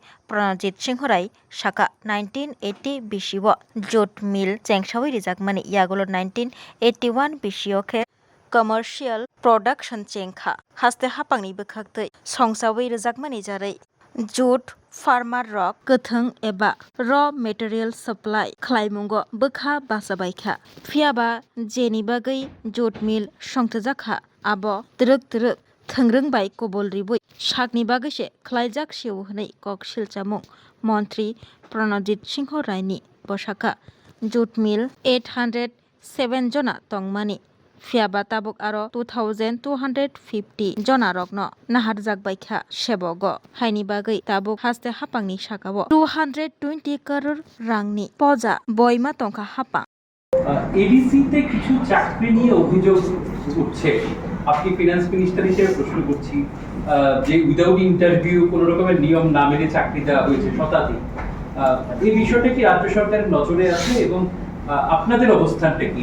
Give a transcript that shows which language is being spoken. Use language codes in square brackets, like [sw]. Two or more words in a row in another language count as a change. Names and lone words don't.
[trp] Pranajit Singh Rai saka 1980 BC bo [en] jute mill [trp] chengsawi rijakmani yagulo 1981 BC khe [en] commercial production [trp] chengkha haste hapangni bwkhaktui songsawi rijakmani jarai [en] jute farmer [trp] rok kwthung eba [en] raw material supply [trp] khlaimungo bwkha basabaikha phiaba jeni bagui [en] jute mill [trp] songthojakha abo truk thungrung bai kobol ribui sakni bagui se khlaijak siu hinui kok silchamung Montri Pranajit Singh Rai ni bosaka [en] jute mill [trp] 807 jona tongmani phiaba tabuk aro 2250 jona rokno naharjak baikha sebogo haini bagui tabuk haste hapangni sakao 220 crore rangni poja boima tongkha hapang [bn] এডিসিতে কিছু চাকরি নিয়ে অভিযোগ উঠছে আপনি [en] finance minister [bn] হিসেবে প্রশ্ন করছি যে [en] without interview [bn] কোন রকমের নিয়ম না মেনে চাকরি দেওয়া হয়েছে শতাধিক এই বিষয়টা কি রাজ্য সরকারের নজরে আছে এবং আপনাদের অবস্থানটা কি?